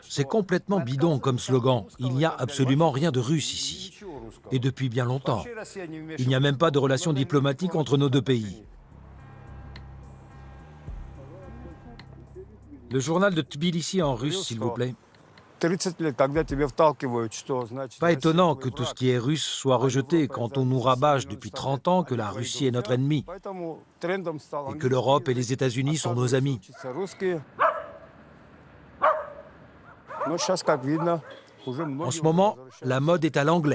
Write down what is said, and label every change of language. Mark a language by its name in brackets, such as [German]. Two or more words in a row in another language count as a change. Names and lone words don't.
[French] C'est complètement bidon comme slogan. Il n'y a absolument rien de russe ici. Et depuis bien longtemps. Il n'y a même pas de relation diplomatique entre nos deux pays. Le journal de Tbilissi en russe, s'il vous plaît. [Russian] 30 лет, когда тебе вталкивают, что значит... [French] Pas étonnant que tout ce qui est russe soit rejeté quand on nous rabâche depuis 30 ans que la Russie est notre ennemi et que l'Europe et les États-Unis sont nos amis. En ce moment, la mode est à l'anglais.